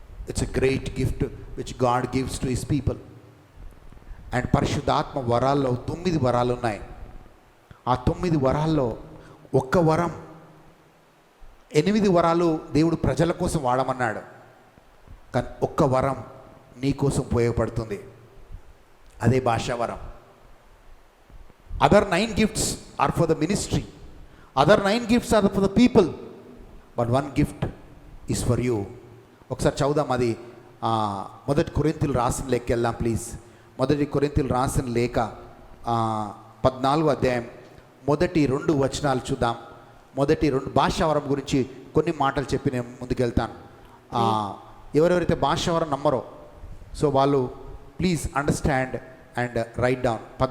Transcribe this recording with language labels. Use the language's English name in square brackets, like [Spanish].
[English] It's a great gift which God gives to his people. And [Telugu] పరిశుద్ధాత్మ వరాల్లో 9 వరాలు ఉన్నాయి. ఆ 9 వరాల్లో ఒక్క వరం, 8 వరాలు దేవుడు ప్రజల కోసం వాడమన్నాడు. కానీ ఒక్క వరం నీ కోసం ఉపయోగపడుతుంది, అదే భాషా వరం. [English] Other 9 gifts are for the ministry, other 9 gifts are for the people, but one gift is for you. [Telugu] ఒకసారి చదువుదాం అది. మొదటి కొరింథీయులు రాసిన లేఖకి వెళ్దాం ప్లీజ్. మొదటి కొరింథీయులు రాసిన లేఖ 14వ అధ్యాయం మొదటి 2 వచనాలు చూద్దాం. మొదటి 2 భాషావరం గురించి కొన్ని మాటలు చెప్పి నేను ముందుకెళ్తాను. ఎవరెవరైతే భాషావరం నమ్మరో సో వాళ్ళు [English] Please understand and write down.